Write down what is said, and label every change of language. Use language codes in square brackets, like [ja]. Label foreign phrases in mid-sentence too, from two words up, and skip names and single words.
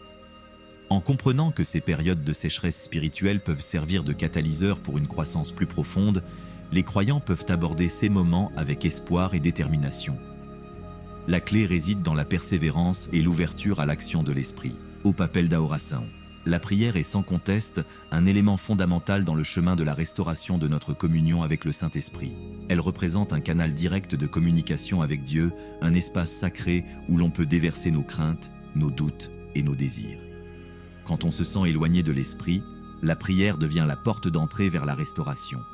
[fr] En comprenant que ces périodes de sécheresse spirituelle peuvent servir de catalyseur pour une croissance plus profonde, les croyants peuvent aborder ces moments avec espoir et détermination. La clé réside dans la persévérance et l'ouverture à l'action de l'Esprit. [pt] Au papel da oração. [fr] La prière est sans conteste un élément fondamental dans le chemin de la restauration de notre communion avec le Saint-Esprit. Elle représente un canal direct de communication avec Dieu, un espace sacré où l'on peut déverser nos craintes, nos doutes et nos désirs. Quand on se sent éloigné de l'Esprit, la prière devient la porte d'entrée vers la restauration.